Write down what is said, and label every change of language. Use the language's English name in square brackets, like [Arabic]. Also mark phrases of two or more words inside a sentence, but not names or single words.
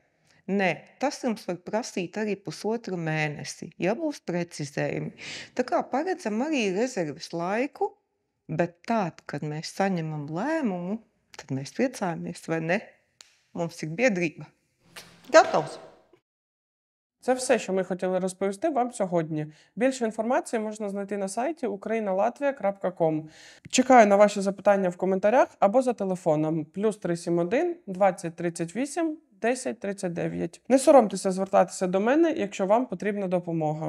[Latvian] Nē, tas jums var prasīt arī 1,5 mēnesi, ja būs precizējumi. Tā kā paredzam arī rezerves laiku, bet tad, kad mēs saņemam lēmumu, tad mēs priecājamies, vai ne? Mums ir biedrīба. Gatavs! [Ukrainian] Це все, що ми хотіли розповісти вам сьогодні. Більше інформації можна знайти на сайті ukrainalatvia.com. Чекаю на ваші запитання в коментарях або за телефоном +371 20 38 10 39. Не соромтеся звертатися до мене, якщо вам потрібна допомога.